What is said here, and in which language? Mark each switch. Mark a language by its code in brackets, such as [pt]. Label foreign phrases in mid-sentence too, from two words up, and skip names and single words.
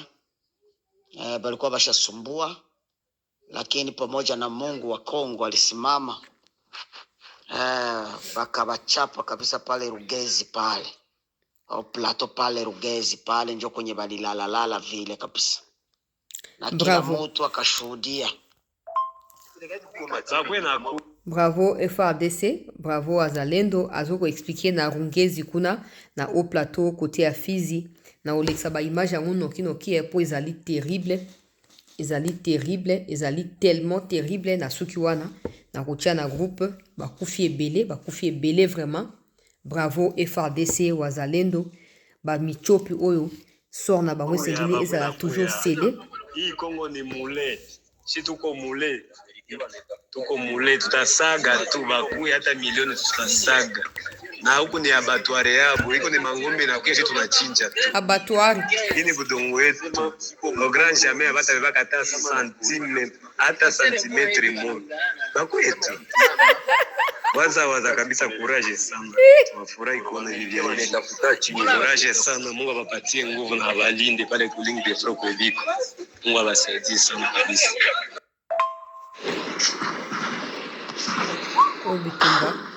[sw] Balikuwa bashasumbua, lakini pamoja na Mungu wa Kongo alisimama. Bakabachapa kabisa pale Rugezi pale. Plateau pale Rugezi pale njo kwenye balilala vile kabisa. Na kila mtu akashuhudia. [ln] Bravo FARDC, bravo Azalendo, azoko expliquer na Rungezi kuna na [fr] au plateau côté à Fizi [ln] na Olexa ba image ya noki epo ezali terrible, ezali [fr] tellement terrible [ln] na suki wana na kotia na groupe bakufi ebele vraiment. Bravo FARDC ou Azalendo, ba michopi oyo sort na bango sengeli ezala [fr] toujours scellé. [sw] Hii Kongo ni mule, si tuko mule tutasaga tu bakuya hata milioni tutasaga. Na huku ni abattoir yabo, iko ni mangombe na kesho tunachinja tu. Abattoir. Hii budongo wetu. [fr] Au grand jamais [sw] abata bebaka hata centimetre moja. Bakuya tu. Waza kabisa, courage sana. Tunafurahi kuona hivi anatafuta chini. Courage sana, Mungu awapatie nguvu na abalinde pale kulingi Petro kwebiko. Mungu awasaidie sana kabisa. Obitumba.